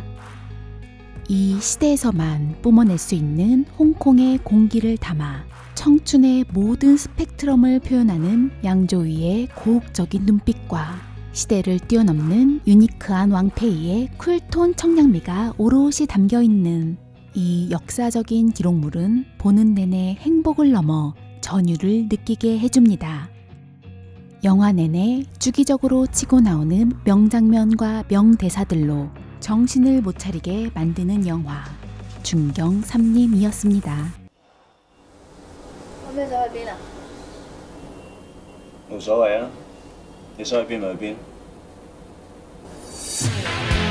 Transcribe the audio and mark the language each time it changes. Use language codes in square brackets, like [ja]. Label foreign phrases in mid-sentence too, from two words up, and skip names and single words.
[ko] 이 시대에서만 뿜어낼 수 있는 홍콩의 공기를 담아 청춘의 모든 스펙트럼을 표현하는 양조위의 고혹적인 눈빛과 시대를 뛰어넘는 유니크한 왕페이의 쿨톤 청량미가 오롯이 담겨있는 이 역사적인 기록물은 보는 내내 행복을 넘어 전율을 느끼게 해줍니다. 영화 내내 주기적으로 치고 나오는 명장면과 명대사들로 정신을 못 차리게 만드는 영화 중경 삼림이었습니다. [yue] 咁你想去邊啊？冇所謂啊，你想去邊咪去邊。